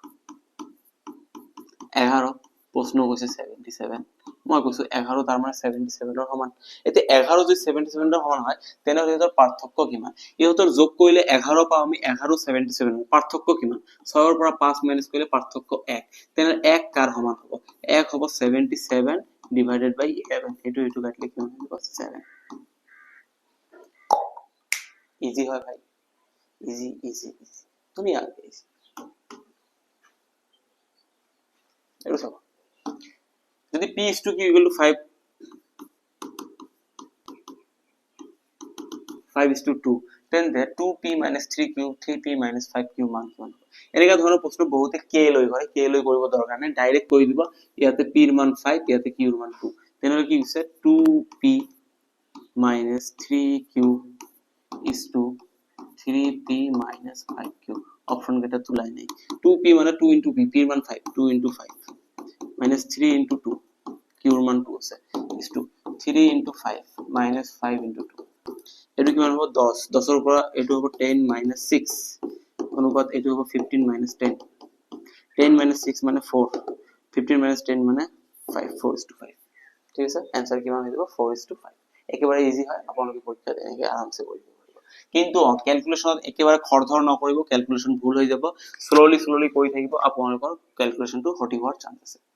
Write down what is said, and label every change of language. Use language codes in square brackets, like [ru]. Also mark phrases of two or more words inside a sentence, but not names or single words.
[as] 11 প্রশ্ন কৈছে 77 মই কৈছো 11 তাৰ মানে 77 ৰ সমান এতিয়া 11 যদি 77 ৰ সমান হয় তেনে ইহঁতৰ পাৰ্থক্য কিমান ইহঁতৰ যোগ কৰিলে 11 পাও আমি 11 77 পাৰ্থক্য কিমান 6 ৰ পৰা 5 মাইনাস কৰিলে পাৰ্থক্য 1 তেনে 1 কাৰ সমান হ'ব 1 হ'ব 77 [en] divided by [as] 11 এটো কাটলে কিমান হ'ব 7 ইজি হয় ভাই ইজি ইজি তুমি আগে ইজি এটো সব যদি [en] p is to q equal to 5 is to 2 then there 2p minus 3q 3p minus 5q [as] মান কিমান এনেকা ধৰণৰ প্ৰশ্ন বহুতে k লৈ কৰে k লৈ কৰিব দৰকাৰ নাই ডাইৰেক্ট কৈ দিব ইয়াতে p ৰ মান 5 ইয়াতে q ৰ মান 2 তেনলে কি হৈছে [en] 2p minus 3q is to 3p minus 5q [as] অপশন কেটা তুলাই নাই 2p মানে 2 into p p ৰ মান 5 2 into 5 minus 3 into 2 q ৰ মান 2 আছে [en] is to [as] 3 into 5 minus 5 into 2 এটো কিমান হ'ব 10 10 ৰ পৰা এটো হ'ব 10 minus 6 অনুপাত এটো হ'ব 15 minus 10 10 minus 6 মানে 4 15 minus 10 মানে 5 4:5 ঠিক আছে आंसर কিমান হৈ যাব 4:5 একেবাৰে ইজি হয় আপোনালোকে পৰীক্ষা এনেকে আৰামসে কৰিব পাৰিব কিন্তু ক্যালকুলেশনত একেবাৰে খৰধৰ নকৰিব ক্যালকুলেশন ভুল হৈ যাব স্লোলি কৰি থাকিব আপোনালোকৰ ক্যালকুলেশনটো সঠিক হোৱাৰ চান্স আছে